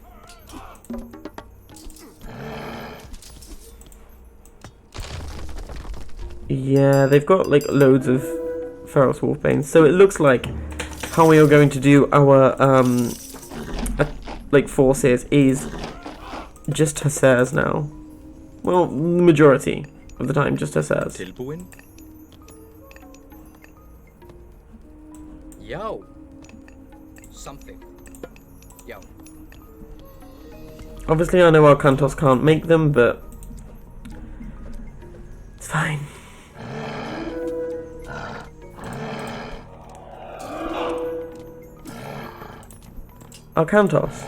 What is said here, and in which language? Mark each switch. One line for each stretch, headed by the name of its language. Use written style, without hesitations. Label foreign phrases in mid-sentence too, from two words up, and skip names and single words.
English: Yeah, they've got like loads of Ferox Wolfbanes, so it looks like how we are going to do our like forces is just Hussars now. Well, the majority of the time, just Hussars.
Icelandic: Tilbúin. Já.
English: Something. Já. Obviously, I know our Kantos can't make them, but it's fine. Our Kantos.